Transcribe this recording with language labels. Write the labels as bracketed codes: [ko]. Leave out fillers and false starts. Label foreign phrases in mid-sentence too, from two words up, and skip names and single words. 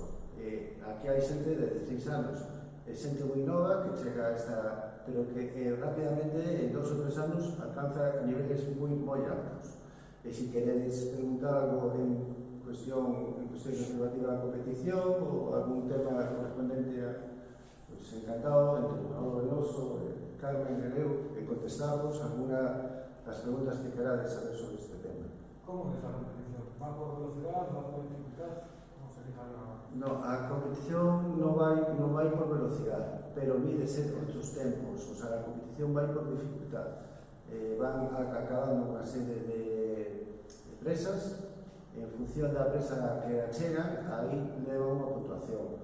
[gl] Aquí hai xente de 16 anos, é xente moi nova que chega a esta, pero que rapidamente en 2 ou 3 anos alcanza niveles moi altos. E se queredes preguntar algo en cuestión relativa á competición ou algún tema correspondente a encantado, entre Manolo Veloso, Carmen e eu, que contestamos alguna das preguntas que querades saber sobre este tema. [es] ¿Cómo es la competición? ¿Va por velocidad? ¿Va por dificultad? ¿Cómo se fija la...? [gl] No, a competición non vai por velocidade, pero mídese os tempos, [es] o sea, [gl] a competición vai por dificultad. Van acabando unha serie de presas, en función da presa que achegan, aí leva unha puntuación.